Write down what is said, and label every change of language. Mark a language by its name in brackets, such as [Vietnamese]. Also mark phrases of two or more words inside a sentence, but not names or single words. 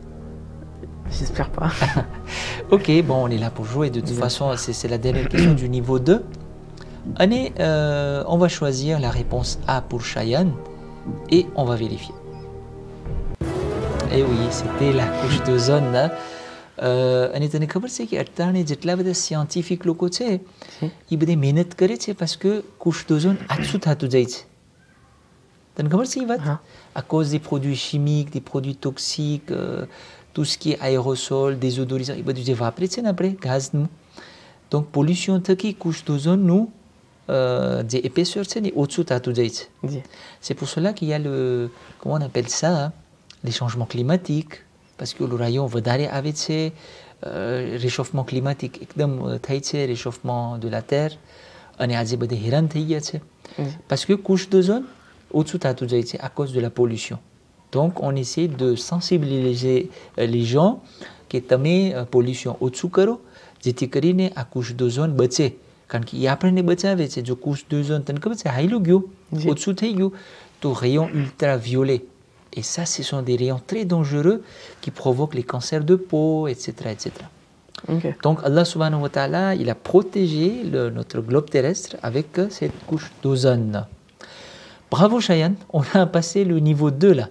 [French] J'espère pas. Ok, bon, on est là pour jouer. De toute façon, c'est la dernière question du niveau 2. Allez, on va choisir la réponse A pour Cheyenne et on va vérifier. Et oui, c'était la couche d'ozone. [Gujarati] અને તને ખબર છે કે અત્યારે જેટલા બધા સાયન્ટિફિક લોકો છે એ બધી મહેનત કરે છે [French] parce que couche d'ozone [Gujarati] આછું થતું જાય છે. તને ખબર છે એ વાત? [French] À cause des produits chimiques, des produits toxiques, tout ce qui est aérosol, désodorisant, [Gujarati] એ બધું જે વાપરે છે ને આપણે gazનું. Donc pollution થકી [French] couche d'ozone nous [Gujarati] જે épaisseur છે ને ઓછું થતું જાય છે. [French] C'est pour cela qu'il y a le, comment on appelle ça, hein, les changements climatiques, parce que le rayon [Gujarati] વધારે આવે છે, [French] réchauffement climatique [Gujarati] એકદમ થાય છે, [French] réchauffement de la terre, [Gujarati] અને આજે બધે હેરાન થઈ ગયા છે [French] parce que couche d'ozone [Gujarati] ઓછું થતું જાય છે [French] à cause de la pollution. Donc on essaie de sensibiliser les gens que તમે pollution [Gujarati] ઓછું કરો જેથી કરીને આ [French] couche d'ozone બચે. [Gujarati] કારણ કે એ આપણને બચાવે છે. જો [French] couche d'ozone [Gujarati] તને ખબર છે હાઈલું ગયું, ઓછું થઈ ગયું તો [French] rayon ultraviolet. Et ça, ce sont des rayons très dangereux qui provoquent les cancers de peau, etc. etc. Okay. Donc Allah [Arabic] سبحانه وتعالى, [French] il a protégé notre globe terrestre avec cette couche d'ozone. Bravo Cheyenne, on a passé le niveau 2 là.